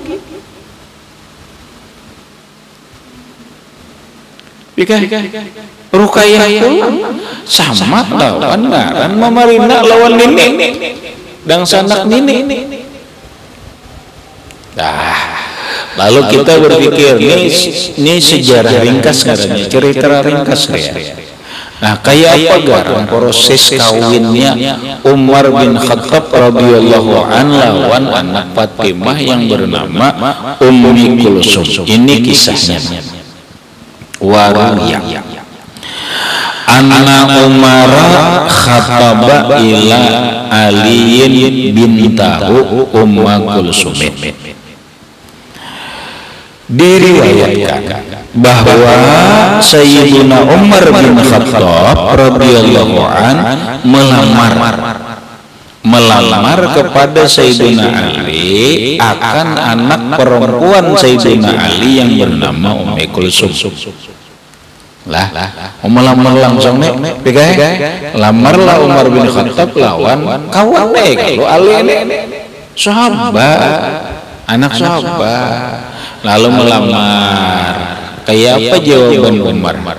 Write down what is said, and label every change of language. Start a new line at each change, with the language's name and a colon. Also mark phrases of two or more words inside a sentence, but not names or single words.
Banjar: Ruqayyah itu sama lawan ngaran Mamarina lawan Nini dan sanak Nini.
Indonesian: Lalu kita berpikir ini sejarah ringkas katanya, cerita ringkas ya.
Banjar: Nah, kayak apa garang proses kawinnya Umar bin Khattab
Arabic: رضي الله عنه
Banjar: lawan anak Fatimah yang bernama Ummi Kulsum. Ini kisahnya. Wariyah.
Arabic: أن عمر خطب إلى علي بنته أم كلثوم.
Indonesian: Diriwayatkan bahwa Sayyidina Umar bin Khattab
Arabic: رضي الله عن
Indonesian: melamar kepada Sayyidina Ali akan anak perempuan Sayyidina Ali yang bernama Ummi Kulsum.
Banjar: Lah, melamar langsung nih, lamarlah Umar bin Khattab lawan kawan kalau Ali ini sahabat, anak sahabat. Lalu melamar. Kayak apa jawaban Umar?